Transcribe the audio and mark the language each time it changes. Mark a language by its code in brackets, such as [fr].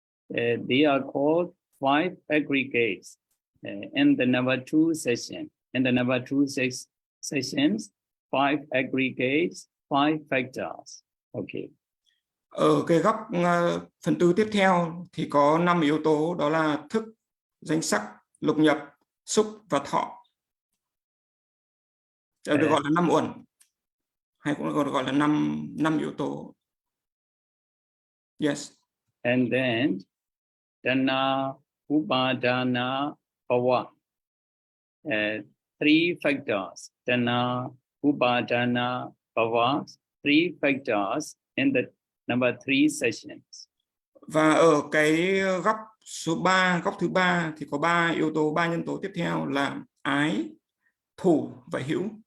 [en] They are called five aggregates in the number two section. In the number two sessions, five aggregates, five factors. Okay. [vi] Ở cái góc phần tư tiếp theo thì có 5 yếu tố, đó là thức, danh sắc, lục nhập, xúc và thọ. Được gọi là 5 uẩn, hay cũng được gọi là 5 yếu tố. [en] Yes. And then dana, upadana, bhava. Three factors. Dana, upadana, bhava. Three factors in the number three sessions. [vi] Và ở cái góc số 3, góc thứ 3 thì có 3 yếu tố, 3 nhân tố tiếp theo là ái, thủ và hữu.